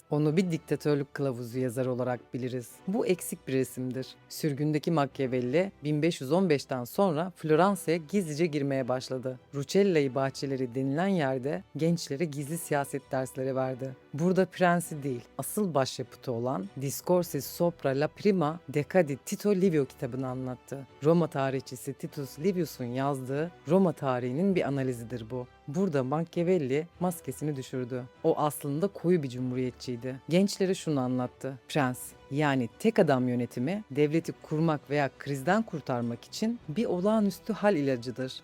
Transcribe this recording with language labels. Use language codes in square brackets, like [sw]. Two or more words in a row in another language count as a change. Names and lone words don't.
[tr] Onu bir diktatörlük kılavuzu yazarı olarak biliriz. Bu eksik bir resimdir. Sürgündeki Machiavelli 1515'ten sonra Floransa'ya gizlice girmeye başladı. Rucellai bahçeleri denilen yerde gençlere gizli siyaset dersleri verdi. Burada prensi değil, asıl başyapıtı olan Discorsi sopra la prima decadi Tito Livio kitabını anlattı. Roma tarihçisi Titus Livius'un yazdığı Roma tarihinin bir analizidir bu. Burada Machiavelli maskesini düşürdü. O aslında koyu bir cumhuriyetçiydi. Gençlere şunu anlattı: prens, yani tek adam yönetimi devleti kurmak veya krizden kurtarmak için bir olağanüstü hal ilacıdır.